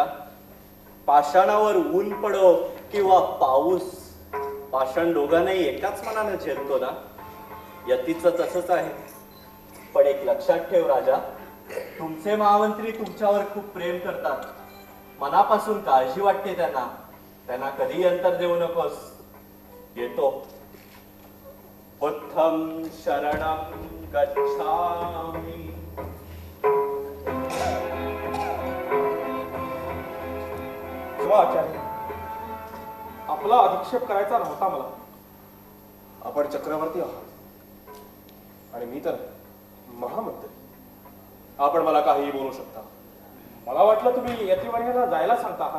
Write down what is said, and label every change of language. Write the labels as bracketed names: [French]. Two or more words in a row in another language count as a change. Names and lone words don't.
[Marathi] पाषाणावर ऊन पडो किंवा पाऊस, पाषाण दोघांनाही एकाच मनानं झेलतो ना. यतीचं तसंच आहे. पण एक लक्षात ठेव राजा, तुमचे महामंत्री तुमच्यावर खूप प्रेम करतात. मनापासून काळजी वाटते त्यांना. त्यांना कधी अंतर देऊ नकोस. येतो. [Pali] बुद्धं शरणं गच्छामि. [Marathi] तेव्हा आचार्य आपला अधिक्षेप करायचा नव्हता मला. आपण चक्रवर्ती आहात आणि मी तर महामंत्री. आपण मला काहीही बोलू शकता. मला वाटलं तुम्ही यतिवर्यांना जायला सांगता आहात.